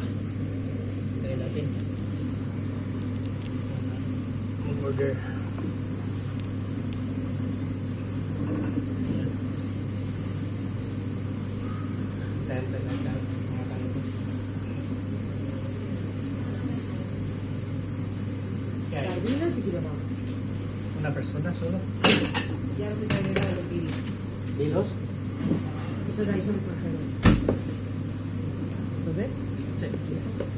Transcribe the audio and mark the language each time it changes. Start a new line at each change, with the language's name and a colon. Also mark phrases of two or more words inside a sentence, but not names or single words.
Filipino: Hintayin natin. Order. Hintayin natin mga kaloko.
Spanish: Sardinas y quiero más. Una persona solo. Ya no te traeré nada de los kilos. ¿Kilos? Esos de ahí son extranjeros. ¿Lo ves? Sí. Eso.